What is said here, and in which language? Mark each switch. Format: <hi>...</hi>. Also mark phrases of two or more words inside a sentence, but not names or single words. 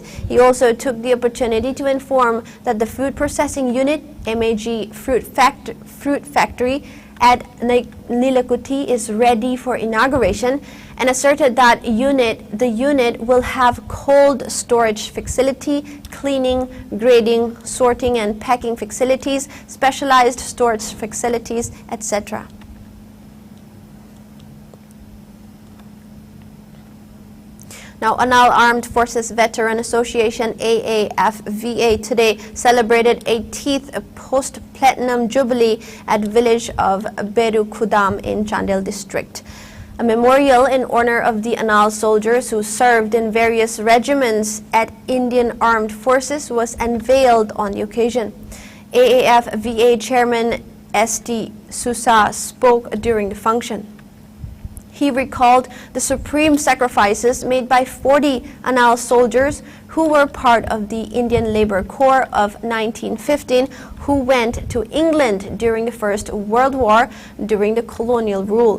<en>He also took the opportunity to inform that the Food Processing Unit, MAG Fruit Factory at Nilakuti is ready for inauguration, and asserted that the unit will have cold storage facility, cleaning, grading, sorting and packing facilities, specialized storage facilities, etc. Now, Anal Armed Forces Veteran Association, AAFVA, today celebrated 18th post-platinum jubilee at village of Beru Kudam in Chandel district. A memorial in honor of the Anal soldiers who served in various regiments at Indian Armed Forces was unveiled on the occasion. AAFVA Chairman S.T. Sousa spoke during the function. He recalled the supreme sacrifices made by 40 Anal soldiers who were part of the Indian Labour Corps of 1915, who went to England during the First World War during the colonial rule.</en>